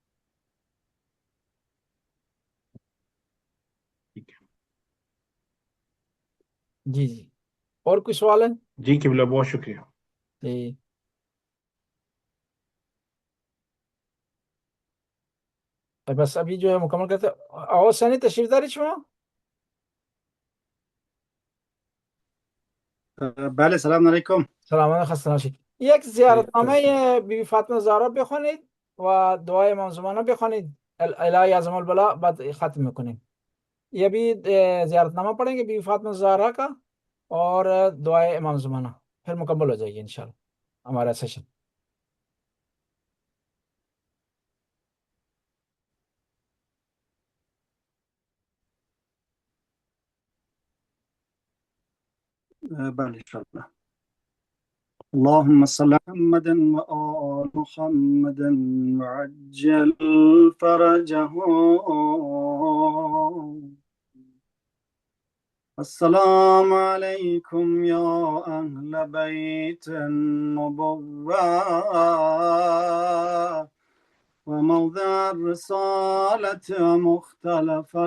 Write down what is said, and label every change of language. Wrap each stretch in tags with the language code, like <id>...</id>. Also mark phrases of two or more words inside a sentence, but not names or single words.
<ur>ٹھیک ہے جی جی اور کوئی سوال ہے? جی قبلہ، بہت شکریہ. جی تو بس ابھی جو ہے مکمل کرتے اور سنی تشریف داری چھو.</ur> <fa>بله سلام علیکم. سلام خسته نباشید. یک زیارتنامه بیبی فاطمه زهرا بخونید و دعای امام زمانه بخونید،</fa> <ar>الهی اعظم البلا،</ar> <fa>بعد ختم میکنیم.</fa> <ur>یہ بھی زیارتنامہ پڑھیں گے بیبی فاطمہ زہرا کا، اور دعائے امام زمانہ، پھر مکمل ہو جائے گی انشاءاللہ ہمارا سیشن.</ur> <fa>بله انشاءالله.</fa> <ar>اللهم صل على محمد وآل محمد وعجل فرجهم. السلام عليكم يا أهل بيت النبوة وموضع الرسالة مختلف</ar>